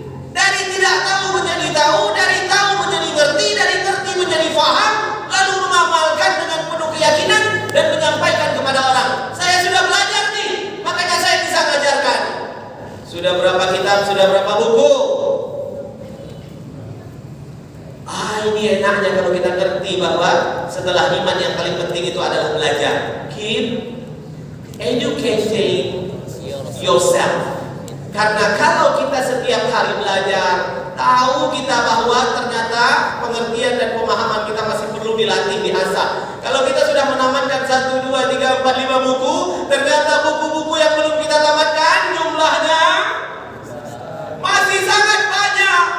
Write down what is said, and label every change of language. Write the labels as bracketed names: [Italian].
[Indonesian] Dari tidak tahu menjadi tahu, dari tahu menjadi ngerti, dari ngerti menjadi faham, lalu mengamalkan dengan penuh keyakinan dan menyampaikan kepada orang. Saya sudah belajar nih, makanya saya bisa mengajarkan. Sudah berapa kitab, sudah berapa buku? Ini enaknya kalau kita ngerti bahwa setelah iman yang paling penting itu adalah belajar. [English] Keep educating yourself. [Indonesian] Karena kalau kita setiap hari belajar, tahu kita bahwa ternyata pengertian dan pemahaman kita masih perlu dilatih, diasah. Kalau kita sudah menamatkan 1, 2, 3, 4, 5 buku, ternyata buku-buku yang belum kita tamatkan jumlahnya masih sangat banyak.